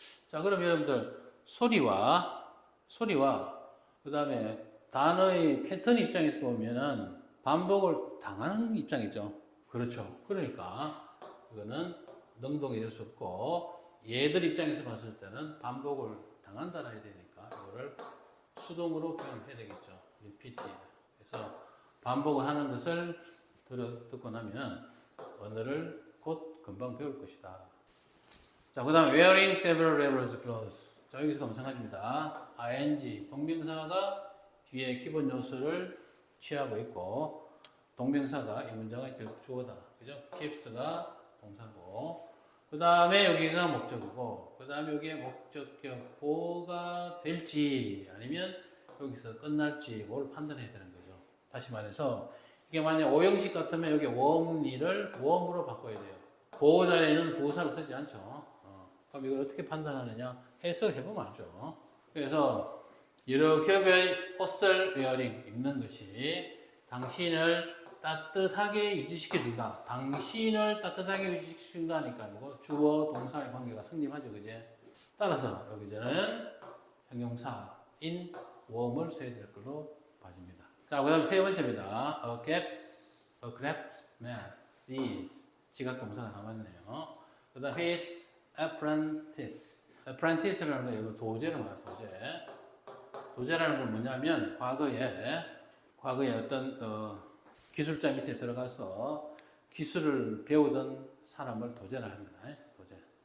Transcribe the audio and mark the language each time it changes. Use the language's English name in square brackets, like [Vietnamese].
[Korean] 자, 그럼 여러분들 소리와 그 다음에 단어의 패턴 입장에서 보면은 반복을 당하는 입장이죠. 그렇죠. 그러니까 이거는 능동이 될 수 없고 얘들 입장에서 봤을 때는 반복을 당한다라 해야 되니까 이거를 수동으로 표현해야 되겠죠. [English] repeat. [Korean] 그래서 반복을 하는 것을 듣고 나면 언어를 곧 금방 배울 것이다. 자, 그 다음 [English] wearing several layers clothes. [Korean] 자, 여기서 마찬가지입니다. ing 동명사가 뒤에 기본 요소를 취하고 있고 동명사가 이 문장의 결국 주어다. 그죠? keeps가 동사고 그 다음에 여기가 목적이고 그 다음에 여기에 목적격 보호가 될지 아니면 여기서 끝날지 뭘 판단해야 되는 거죠. 다시 말해서 이게 만약 오형식 같으면 여기 웜리를 웜으로 바꿔야 돼요. 보호 자리에는 부사를 쓰지 않죠. 그럼 이걸 어떻게 판단하느냐? 해석을 해보면 알죠. 그래서 여러 겹의 옷을 웨어링 입는 것이 당신을 따뜻하게 유지시켜준다. 당신을 따뜻하게 유지시켜준다 하니까 뭐고 주어 동사의 관계가 성립하죠. 그제? 따라서 여기서는 형용사인 웜을 써야 될 걸로 봐집니다. 자, 그 다음 세 번째입니다. [English] A craftsman sees [Korean] 지각동사가 남았네요. 그 다음 [English] his apprentice. [Korean] apprentice라는 거 이거 도제라는 거야. 도제라는 건 뭐냐면 과거에 어떤 기술자 밑에 들어가서 기술을 배우던 사람을 도제라 합니다. 도제.